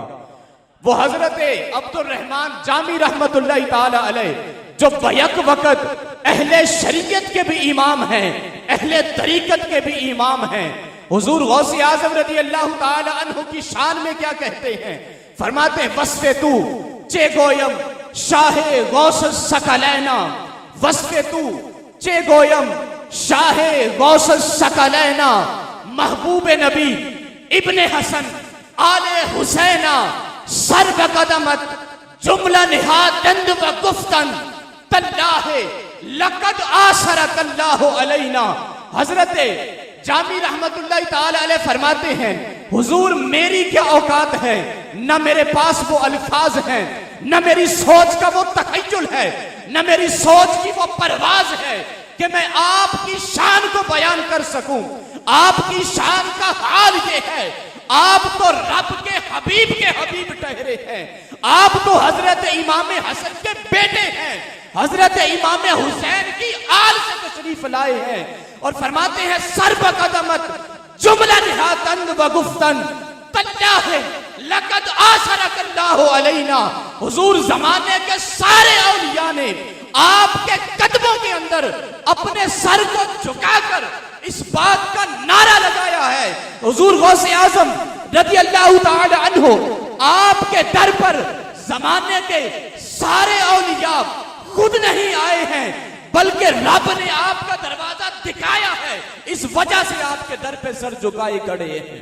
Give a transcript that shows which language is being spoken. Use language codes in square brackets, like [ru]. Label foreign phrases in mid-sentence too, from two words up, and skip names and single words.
[hi] वो हजरत अब्दुल रहमान जामी [ar] رحمة الله تعالى عليه [hi] जो बैक वक़्त अहले शरीयत के भी इमाम हैं, अहले तरीकत के भी इमाम हैं, हुजूर गौसे आजम [ar] رضي الله تعالى عنه [hi] की शान में क्या कहते हैं? फरमाते हैं [fa] وصف تو چه گویم شاه غوث ثقلینا، وصف تو چه گویم شاه غوث ثقلینا, محبوب نبی ابن حسن آل حسینا، سر بقدمت جمله نهادند و گفتند [ar] تالله لقد آثرك الله علينا. [hi] हजरत जामी [ar] رحمة الله تعالى عليه [hi] फरमाते हैं हुजूर मेरी क्या औकात है, न मेरे पास वो अल्फाज हैं, न मेरी सोच का वो तखय्युल है, न मेरी सोच की वो परवाज है कि मैं आपकी शान को बयान कर सकूं। आपकी शान का हाल ये है, आप तो रब के हबीब ठहरे हैं, आप तो हजरत इमाम हसन के बेटे हैं, हजरत इमाम हुसैन की आल से तशरीफ लाए हैं और फरमाते हैं [fa] سر بقدمت جمله نهادند و گفتند [ar] تالله لقد آثرك الله علينا. [hi] हुजूर जमाने के सारे औलिया ने आपके कदमों के अंदर अपने सर को झुकाकर इस बात का नारा लगाया है। हुजूर गौसे आजम [ar] رضي الله تعالى عنه [hi] आपके दर पर जमाने के सारे औलिया खुद नहीं आए हैं, बल्कि रब ने आपका दरवाजा दिखाया है, इस वजह से आपके दर पे सर झुकाए खड़े हैं।